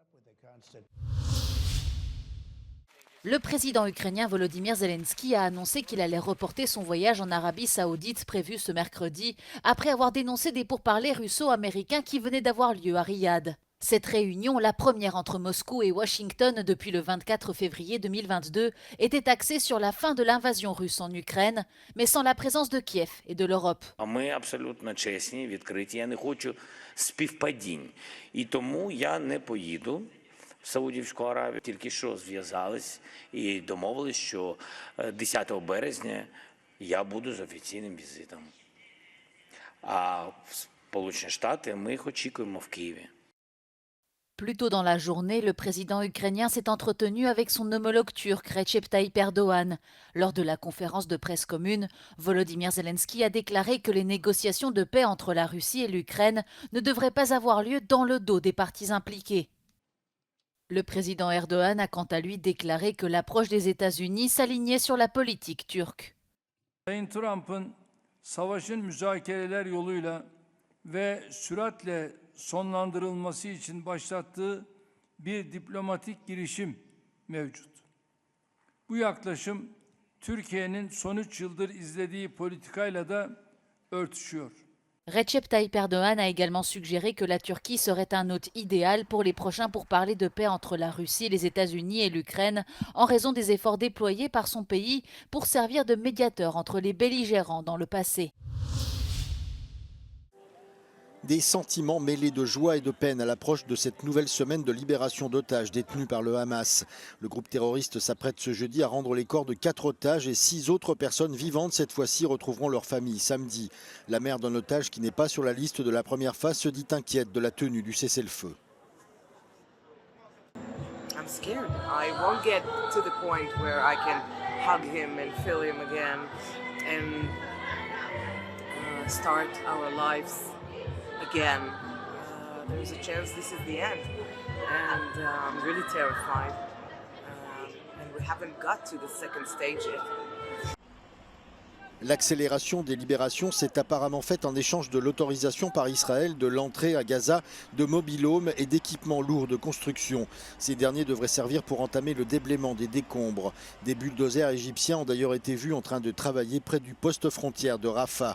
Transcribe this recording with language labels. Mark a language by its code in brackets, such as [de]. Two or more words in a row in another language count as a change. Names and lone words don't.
[fr] Le président ukrainien Volodymyr Zelensky a annoncé qu'il allait reporter son voyage en Arabie Saoudite prévu ce mercredi, après avoir dénoncé des pourparlers russo-américains qui venaient d'avoir lieu à Riyad. Cette réunion, la première entre Moscou et Washington depuis le 24 février 2022, était axée sur la fin de l'invasion russe en Ukraine, mais sans la présence de Kiev et de l'Europe. [uk] Ми абсолютно чесні, відкриті. Я не хочу співпадінь. І тому я не поїду в Саудівську Аравію. Тільки що зв'язались і домовились, що 10 березня я буду з офіційним візитом. А в Сполучені Штати ми їх очікуємо в Києві. [fr] Plus tôt dans la journée, le président ukrainien s'est entretenu avec son homologue turc Recep Tayyip Erdoğan. Lors de la conférence de presse commune, Volodymyr Zelensky a déclaré que les négociations de paix entre la Russie et l'Ukraine ne devraient pas avoir lieu dans le dos des parties impliquées. Le président Erdoğan a quant à lui déclaré que l'approche des États-Unis s'alignait sur la politique turque. [tr] Sayın Trump'ın savaşın müzakereler yoluyla ve süratle sonlandırılması için başlattığı bir diplomatik girişim mevcut. Bu yaklaşım Türkiye'nin son 3 yıldır izlediği politikayla da örtüşüyor. [fr] Recep Tayyip Erdoğan a également suggéré que la Turquie serait un hôte idéal pour les prochains pourparlers de paix entre la Russie, les États-Unis et l'Ukraine, en raison des efforts déployés par son pays pour servir de médiateur entre les belligérants dans le passé. Des sentiments mêlés de joie et de peine à l'approche de cette nouvelle semaine de libération d'otages détenus par le Hamas. Le groupe terroriste s'apprête ce jeudi à rendre les corps de 4 otages et 6 autres personnes vivantes cette fois-ci retrouveront leur famille samedi. La mère d'un otage qui n'est pas sur la liste de la première phase se dit inquiète de la tenue du cessez-le-feu. [en] I'm scared. I won't get to the point where I can hug him and feel him again and start our lives again. There's a chance this is the end, and I'm really terrified. And we haven't got to the second stage yet. [fr] L'accélération des libérations s'est apparemment faite en échange de l'autorisation par Israël de l'entrée à Gaza de mobil-homes et d'équipements lourds de construction. Ces derniers devraient servir pour entamer le déblaiement des décombres. Des bulldozers égyptiens ont d'ailleurs été vus en train de travailler près du poste frontière de Rafah.